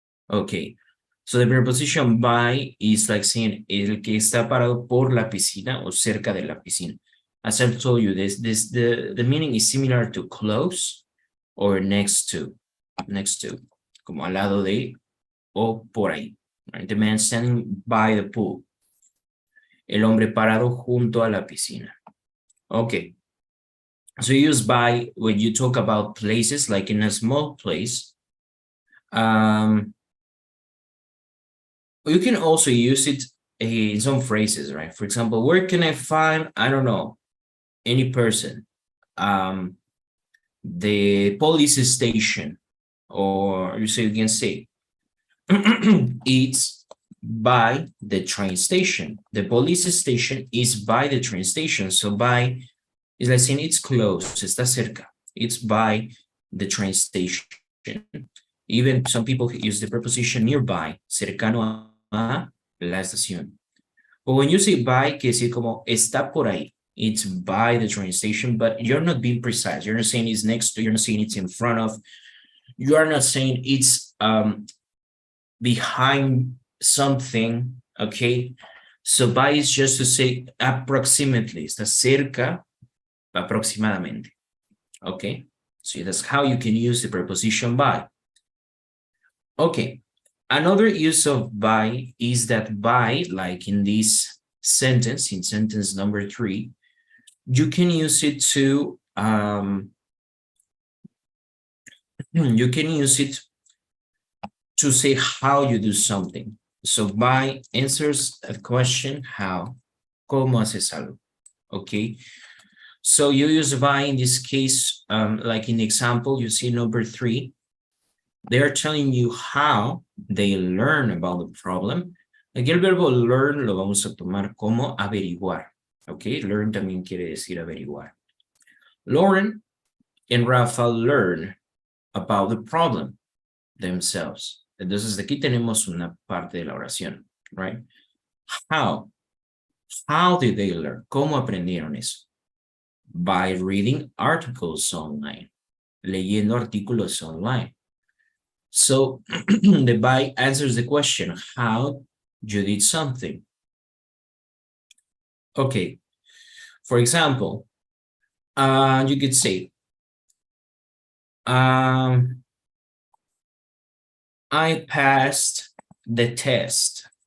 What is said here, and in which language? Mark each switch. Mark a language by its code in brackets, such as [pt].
[en] Okay, so the preposition by is like saying [es] el que está parado por la piscina o cerca de la piscina. [en] As I've told you, the meaning is similar to close or next to, [es] como al lado de o por ahí. [en] Right? The man standing by the pool. [es] El hombre parado junto a la piscina. [en] Okay. So you use by when you talk about places, like in a small place. You can also use it in some phrases, right? For example, where can I find, I don't know, any person? The police station, or you can say, it's by the train station. The police station is by the train station. So by is like saying it's close, [es] está cerca. [en] It's by the train station. Even some people use the preposition nearby, [es] cercano a la estación. [en] But when you say by, [es] quiere decir como está por ahí. [en] It's by the train station, but you're not being precise. You're not saying it's next to, you're not saying it's in front of. You are not saying it's behind something, okay? So by is just to say approximately, [es] está cerca, aproximadamente, [en] okay? So that's how you can use the preposition by. Okay, another use of by is that by, like in this sentence, in sentence number 3, you can use it to you can use it to say how you do something. So by answers a question, how, [es] ¿cómo haces algo? [en] Okay, so you use by in this case, like in the example, you see number 3, they are telling you how they learn about the problem. [es] Aquí el verbo learn lo vamos a tomar como averiguar. Okay, learn también quiere decir averiguar. [en] Lauren and Rafa learn about the problem themselves. [es] Entonces aquí tenemos una parte de la oración, right? [en] How? How did they learn? [es] ¿Cómo aprendieron eso? [en] By reading articles online. [es] Leyendo artículos online. [en] So the by answers the question, how you did something. Okay. For example, you could say, I passed the test.